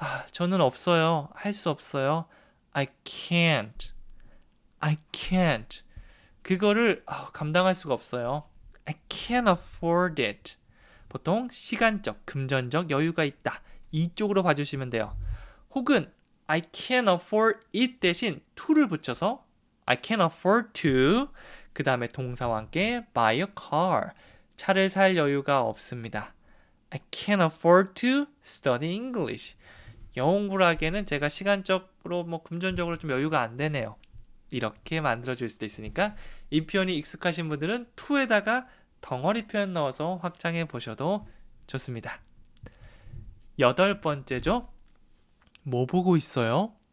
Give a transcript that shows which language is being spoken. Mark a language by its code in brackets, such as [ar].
[ko] 저는 없어요. 할 수 없어요. [en] I can't. I can't. [ko] 그거를 감당할 수가 없어요. [en] I can't afford it. [ko] 보통 시간적, 금전적 여유가 있다. 이쪽으로 봐주시면 돼요. [en] 혹은 I can't afford it 대신 to를 붙여서 I can't afford to [ko] 그 다음에 동사와 함께 [en] buy a car. [ko] 차를 살 여유가 없습니다. [en] I can't afford to study English. [ko] 영어 공부를 하기에는 제가 시간적으로 금전적으로 좀 여유가 안 되네요. 이렇게 만들어줄 수도 있으니까 이 표현이 익숙하신 분들은 to에다가 덩어리 표현 넣어서 확장해 보셔도 좋습니다. 8번째죠. 뭐 보고 있어요?